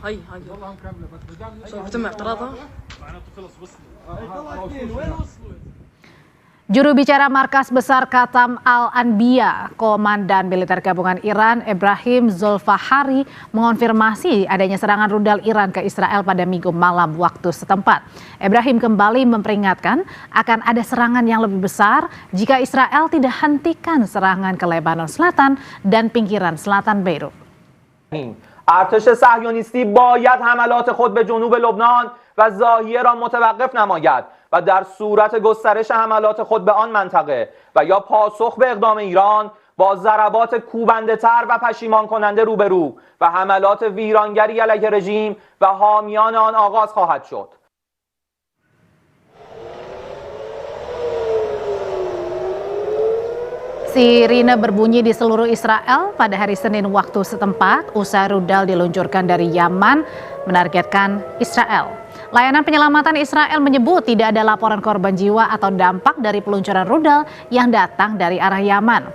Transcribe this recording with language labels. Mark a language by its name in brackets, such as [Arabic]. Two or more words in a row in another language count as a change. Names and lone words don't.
[Indonesian] Juru bicara Markas Besar Qatam Al-Anbiya, Komandan Militer Gabungan Iran, Ebrahim Zolfahari, mengonfirmasi adanya serangan rudal Iran ke Israel pada Minggu malam waktu setempat. Ebrahim kembali memperingatkan akan ada serangan yang lebih besar jika Israel tidak hentikan serangan ke Lebanon Selatan dan pinggiran selatan Beirut. [Persian] ارتش صهیونیستی باید حملات خود به جنوب لبنان و ضاحیه را متوقف نماید و در صورت گسترش حملات خود به آن منطقه و یا پاسخ به اقدام ایران با ضربات کوبنده‌تر و پشیمان کننده روبرو و حملات ویرانگری علیه رژیم و حامیان آن آغاز خواهد شد. [Indonesian] Sirine berbunyi di seluruh Israel pada hari Senin waktu setempat usai rudal diluncurkan dari Yaman menargetkan Israel. Layanan penyelamatan Israel menyebut tidak ada laporan korban jiwa atau dampak dari peluncuran rudal yang datang dari arah Yaman.